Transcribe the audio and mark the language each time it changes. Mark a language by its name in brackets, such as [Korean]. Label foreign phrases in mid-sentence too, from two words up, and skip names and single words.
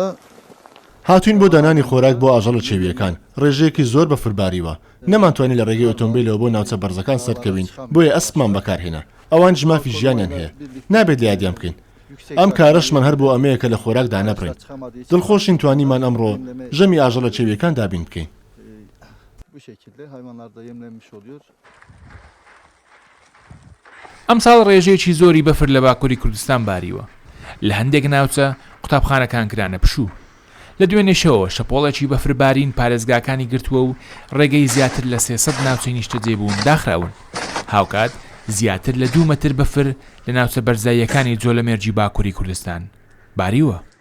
[Central Kurdish] هاتوین بۆ دانانی خۆراک بۆ ئاژەڵە چێویەکان ڕێژەیەکی زۆر بەفرباریوە نەمانتوانی لە ڕێگەی ئۆتۆمبیلەوە بۆ ناوچە بەرزەکان سەرکەوین بۆیە ئەسپمان بەکارهێنا ئەوان ژمافی ژیانیان هەیە نابێت یادیان بکەین ئەم کارەشمان هەر بۆ ئەمەیە کە لە خۆراکدا نەبڕین دڵخۆشین توانیمان ئەمڕۆ ژەمی ئاژەڵە چێویەکان دابین بکەین. [Turkish] bu şekilde hayvanlarda yemlenmiş oluyor. [Central Kurdish] ئەم ساڵ ڕێژەیەکی زۆری بەفر لە باکووری کوردستان باریوە لە هەندێک ناوچە قوتابخانەکان کرانە پشوو لە دوێنێشەوە شەپۆڵێکی بەفربارین پارێزگاکانی گرتووە و ڕێگەی زیاتر لە 300 ناوچەی نیشتەجێبوون داخراون هاوکات زیاتر لە 2 مەتر بەفر لە ناوچە بەرزاییەکانی جۆلەمێرجی باکووری کوردستان باریوە.